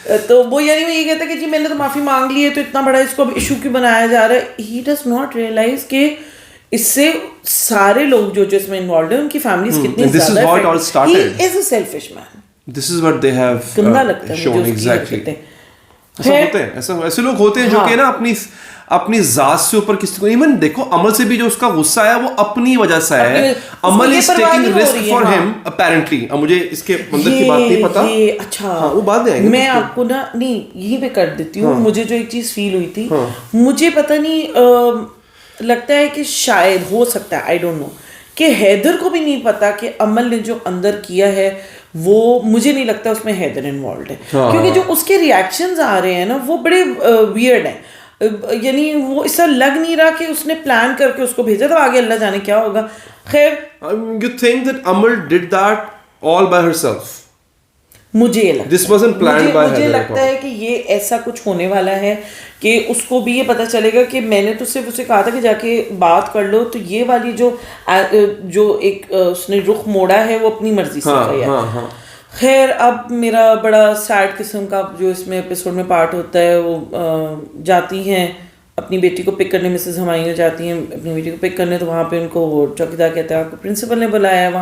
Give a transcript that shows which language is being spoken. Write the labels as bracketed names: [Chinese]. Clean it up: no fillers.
[Urdu] تو وہ یعنی وہ یہ کہتا ہے کہ جی میں نے تو معافی مانگ لی ہے, تو اتنا بڑا اس کو ایشو کیوں بنایا جا رہا ہے. [English] he does not realize [Urdu] کہ اس سے سارے لوگ جو اس میں انوالوڈ ہیں ان کی فیملیز کتنی زیادہ, [English] He is a selfish man. This is what they have shown. Exactly. [Urdu] ایسے لوگ ہوتے ہیں جو کہ نا اپنی ذات سے اوپر کسی کو, ایون دیکھو عمل سے بھی جو اس کا غصہ ہے وہ اپنی وجہ سے ہے. عمل [English] Is taking risk for him apparently. [Urdu] اب مجھے اس کے اندر کی بات نہیں پتا. اچھا وہ بات ہے, میں آپ کو نا نہیں یہیں پہ کر دیتی ہوں. مجھے جو ایک چیز فیل ہوئی تھی, مجھے پتا نہیں, لگتا ہے کہ شاید ہو سکتا ہے, [English] I don't know, [Urdu] کہ حیدر کو بھی نہیں پتا کہ عمل نے جو اندر کیا ہے وہ, مجھے نہیں لگتا اس میں حیدر انوالوڈ ہے, کیونکہ جو اس کے ریئیکشنز آ رہے ہیں نا وہ بڑے ویئرڈ ہیں. یعنی وہ اس طرح لگ نہیں رہا کہ اس نے پلان کر کے اس کو بھیجا, تو آگے اللہ جانے کیا ہوگا. خیر, [English] you think that Amal did that all by herself? [Urdu] مجھے لگتا ہے کہ یہ ایسا کچھ ہونے والا ہے کہ اس کو بھی یہ پتا چلے گا کہ میں نے تو صرف اسے کہا تھا کہ جا کے بات کر لو, تو یہ والی جو ایک اس نے رخ موڑا ہے وہ اپنی مرضی سے کیا. خیر, اب میرا بڑا سیڈ قسم کا جو اس میں ایپیسوڈ میں پارٹ ہوتا ہے, وہ جاتی ہیں اپنی بیٹی کو پک کرنے, مسز ہمایوں جاتی ہیں اپنی بیٹی کو پک کرنے, تو وہاں پہ ان کو وہ چوکیدار کہتا ہے آپ کو پرنسپل نے بلایا ہے.